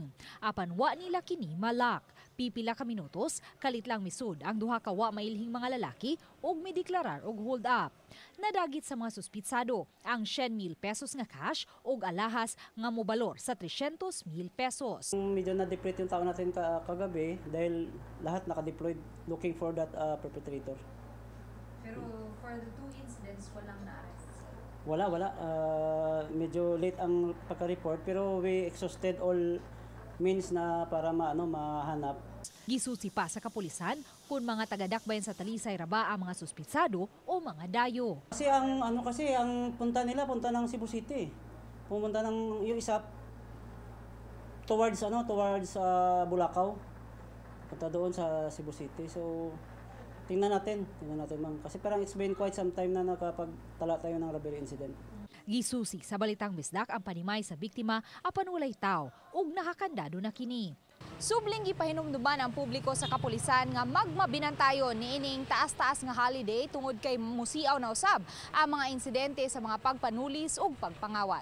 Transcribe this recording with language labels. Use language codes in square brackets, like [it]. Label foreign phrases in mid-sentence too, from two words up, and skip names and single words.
[ceb] Apan wa nila kini malak. Pipila ka minutos, kalit lang misud ang duha ka wa mailhing mga lalaki ug mideklarar og hold up. Nadagit sa mga suspitsado ang 100,000 pesos nga cash ug alahas nga mobalor sa 300,000 pesos. [tl] Medyo na-deplete yung tao natin kagabi dahil lahat naka-deployed [en] looking for that perpetrator. Pero for the two incidents, [tl] walang na-arrest? Wala. Medyo late ang pagka-report pero [en] we exhausted all means [tl] na para mahanap. [ceb] Gisusi pa sa kapulisan kung mga taga-dakbayan sa Talisay raba ang mga suspitsado o mga dayo. [tl] Kasi ang punta ng Cebu City. Pumunta ng yung isa towards Bulacau. Punta doon sa Cebu City. So tingnan natin ma'am. Kasi parang [en] it's been quite some time [tl] na nakapagtala tayo ng robbery incident. [ceb] Gisusi sa balitang bisdak ang panimay sa biktima apan walay tao ug nakakandado na kini. Subling gipahinumduman ang publiko sa kapulisan nga magmabinantayon niining taas-taas nga holiday tungod kay musiaw na usab ang mga insidente sa mga pagpanulis ug pagpangawat.